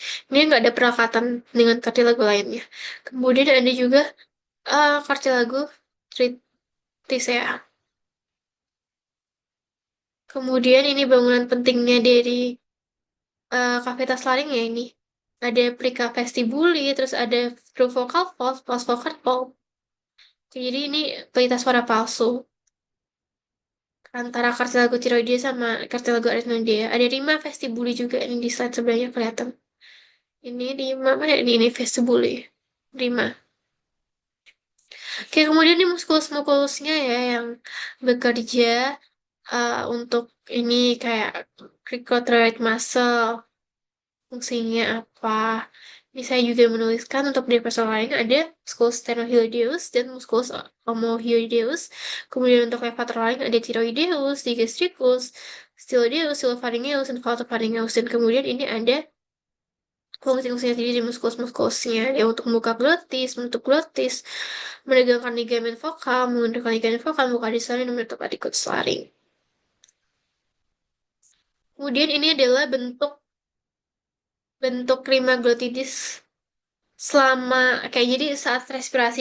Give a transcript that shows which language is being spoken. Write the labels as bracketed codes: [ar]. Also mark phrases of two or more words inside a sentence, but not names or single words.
[id] Ini nggak ada perakatan dengan cartilago lainnya. Kemudian ada juga [la] cartilago triticea. [id] Kemudian ini bangunan pentingnya dari cavitas laring ya ini. ada [la] plica vestibuli, [id] terus ada [en] true vocal fold, false vocal fold. [id] Jadi ini pelitas suara palsu antara kartilago tiroidea sama kartilago arytenoidea. Ada [la] rima vestibuli [id] juga ini di slide sebelahnya kelihatan. Ini rima mana? Ini vestibuli. Rima. Oke, kemudian ini muskulus-muskulusnya ya yang bekerja untuk ini kayak [en] cricothyroid muscle. [id] Fungsinya apa? Ini saya juga menuliskan untuk di lain ada [la] musculus stenohyoideus [id] dan [la] musculus omohyoideus. [id] Kemudian untuk levator lain ada thyroideus, digastricus, styloideus, silopharyngeus, dan valtopharyngeus. Dan kemudian ini ada fungsi-fungsinya sendiri di muskulus-muskulusnya ya untuk membuka glotis, menutup glotis, menegangkan ligamen vokal, mengendalikan ligamen vokal, membuka dislaring, dan menutup adikutus laring. Kemudian ini adalah bentuk bentuk [la] rima glottidis [id] selama kayak jadi saat respirasi.